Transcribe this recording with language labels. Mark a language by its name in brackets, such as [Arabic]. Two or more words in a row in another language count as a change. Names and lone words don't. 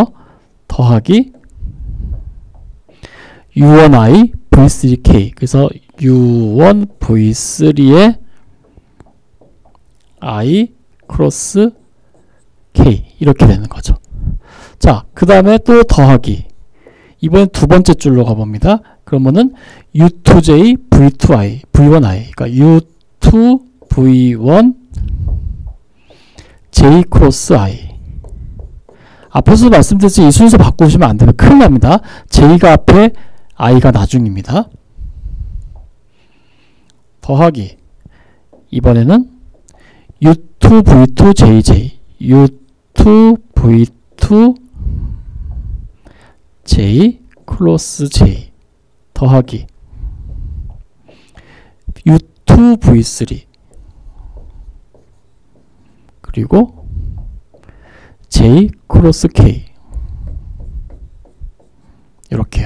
[Korean] 더하기 U1I V3K. 그래서 U1 V3의 I 크로스 K 이렇게 되는 거죠. 자, 그 다음에 또 더하기. 이번엔 두 번째 줄로 가봅니다. 그러면은 U2J V2I V1I. 그러니까 U2 V1 J 크로스 I. 앞에서 말씀드렸지 이 순서 바꾸시면 안 되면 큰일 납니다. J가 앞에 I가 나중입니다. 더하기 이번에는 U2 V2 JJ U2 V2 J 크로스 J 더하기 U2 V3 그리고 J 크로스 K 이렇게요.